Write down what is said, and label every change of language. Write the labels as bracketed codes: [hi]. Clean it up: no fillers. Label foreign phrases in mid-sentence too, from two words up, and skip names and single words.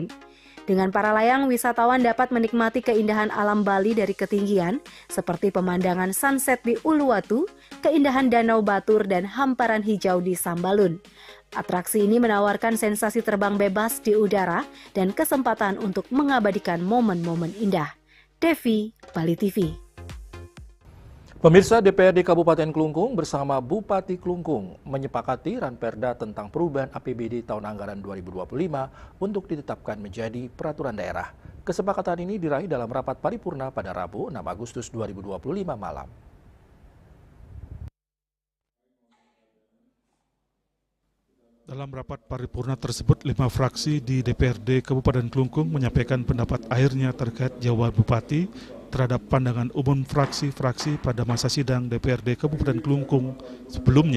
[id] Dengan para layang, wisatawan dapat menikmati keindahan alam Bali dari ketinggian, seperti pemandangan sunset di Uluwatu, keindahan Danau Batur, dan hamparan hijau di Sambalun. Atraksi ini menawarkan sensasi terbang bebas di udara dan kesempatan untuk mengabadikan momen-momen indah. Devi, Bali TV. Pemirsa, DPRD Kabupaten Klungkung bersama Bupati Klungkung menyepakati Ranperda tentang perubahan APBD tahun anggaran 2025 untuk ditetapkan menjadi peraturan daerah. Kesepakatan ini diraih dalam rapat paripurna pada Rabu 6 Agustus 2025 malam. Dalam rapat paripurna tersebut, 5 fraksi di DPRD Kabupaten Klungkung menyampaikan pendapat akhirnya terkait jawaban Bupati terhadap pandangan umum fraksi-fraksi pada masa sidang DPRD Kabupaten Klungkung sebelumnya.